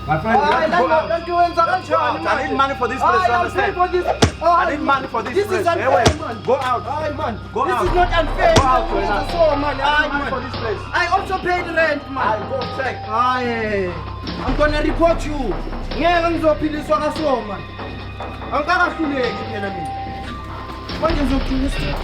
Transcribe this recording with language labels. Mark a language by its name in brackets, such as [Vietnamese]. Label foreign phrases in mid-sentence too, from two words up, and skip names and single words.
[English] My friend, you have to go out. I need money for this place, you understand? I need money for this place. This is unfair, man. Go out. Go this out. is not unfair. Go out, This is so, man. I need money for this place. I also paid rent, man. Go check. I'm gonna report you. [Zulu] Ngeke ngizophiliswa kaso, man. Angikahluleki phela mina. Manje ngizogcina straight.